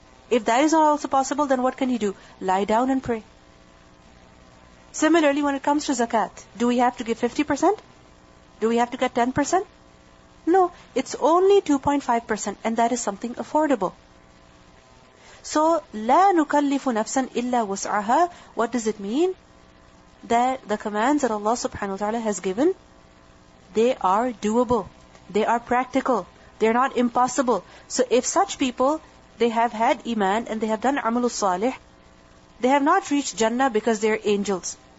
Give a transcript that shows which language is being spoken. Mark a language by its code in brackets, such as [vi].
[en] If that is not also possible, then what can he do? Lie down and pray. Similarly, when it comes to zakat, do we have to give 50%? Do we have to get 10%? No, it's only 2.5%, and that is something affordable. So, [ar] لا نكلف نفسا إلا وسعها. [en] What does it mean? That the commands that Allah subhanahu wa ta'ala has given, they are doable. They are practical. They are not impossible. So if such people, they have had iman and they have done amalul salih, they have not reached Jannah because they are angels.